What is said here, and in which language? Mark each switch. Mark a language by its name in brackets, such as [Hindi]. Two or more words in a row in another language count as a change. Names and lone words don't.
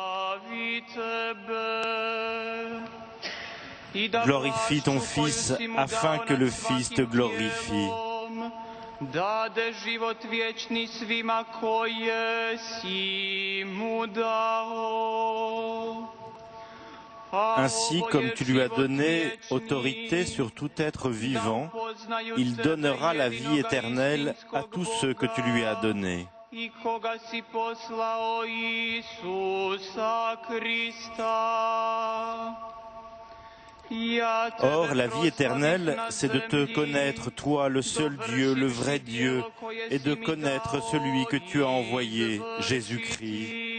[French] Glorifie ton Fils afin que le Fils te glorifie. [Croatian] Dade život vječni svima koje si mu dao. [French] Ainsi, comme tu lui as donné autorité sur tout être vivant, il donnera la vie éternelle à tous ceux que tu lui as donnés. Or, la vie éternelle, c'est de te connaître, toi, le seul Dieu, le vrai Dieu, et de connaître celui que tu as envoyé, Jésus-Christ.